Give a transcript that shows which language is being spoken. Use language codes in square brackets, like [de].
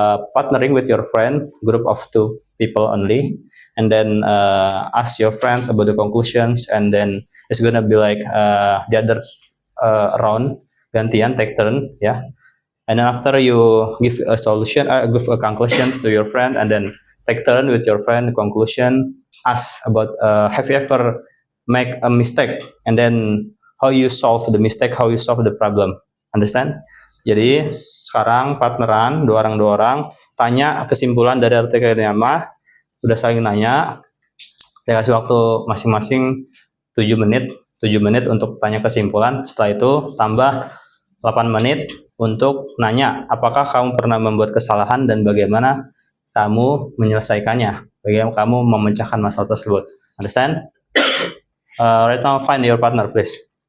[en] Partnering with your friend, group of 2 people only, and then ask your friends about the conclusions, and then it's gonna be like the other round, gantian, take turn ya. And then after you give a solution, give a conclusions to your friend, and then take turn with your friend conclusion. Ask about have you ever make a mistake, and then how you solve the mistake, how you solve the problem. Understand? [id] Jadi sekarang partneran 2 orang, tanya kesimpulan dari artikel nama, udah saling nanya, saya kasih waktu masing-masing 7 menit untuk tanya kesimpulan. Setelah itu tambah 8 menit untuk nanya apakah kamu pernah membuat kesalahan dan bagaimana kamu menyelesaikannya, bagaimana kamu memecahkan masalah tersebut. [en] Understand? Right now find your partner please.